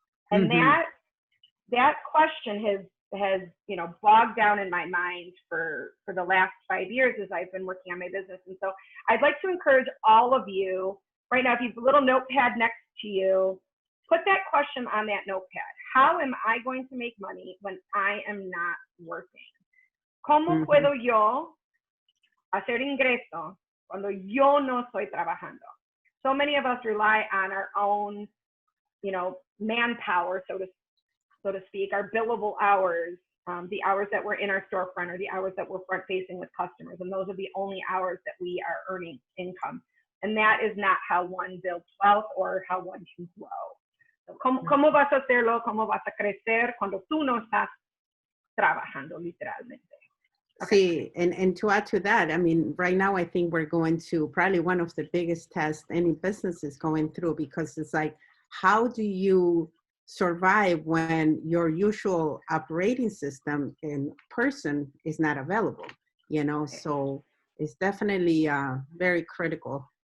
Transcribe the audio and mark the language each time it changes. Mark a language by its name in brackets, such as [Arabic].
[English] And that question has bogged down in my mind for the last 5 years as I've been working on my business. And so I'd like to encourage all of you right now, if you have a little notepad next to you, put that question on that notepad. How am I going to make money when I am not working? [Spanish] ¿Cómo puedo yo hacer ingreso cuando yo no estoy trabajando? [English] So many of us rely on our own, manpower, so to speak, our billable hours, the hours that we're in our storefront or the hours that we're front facing with customers. And those are the only hours that we are earning income. And that is not how one builds wealth or how one can grow. [Spanish] So, ¿cómo vas a hacerlo? ¿Cómo vas a crecer cuando tú no estás trabajando literalmente? [English] Okay. See, and to add to that, I mean, right now, I think we're going to probably one of the biggest tests any business is going through, because it's like, how do you survive when your usual operating system in person is not available, So it's definitely very critical.